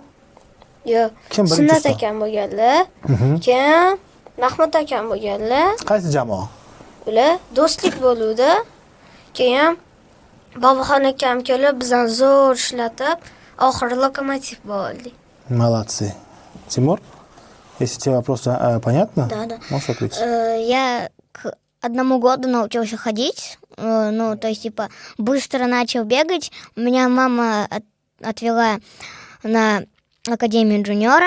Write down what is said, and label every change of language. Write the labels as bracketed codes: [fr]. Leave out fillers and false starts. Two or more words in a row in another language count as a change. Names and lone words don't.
[uz] Yo'q. Kim birinchi Sunnat ustoz? akam bo'lganlar. Keyin Mahmud akam bo'lganlar. Qaysi jamoa? Ular do'stlik bo'luvdi. Keyin Boboxon akam kelib bizdan zo'r ishlatib, oxiri Lokomotiv bo'ldi. [ru] Молодцы. Тимур, если тебе вопросы понятно? Да. Можешь ответить? Я к 1 году научился ходить, ну, то есть, типа, быстро начал бегать. Меня мама отвела на Академию джуниора.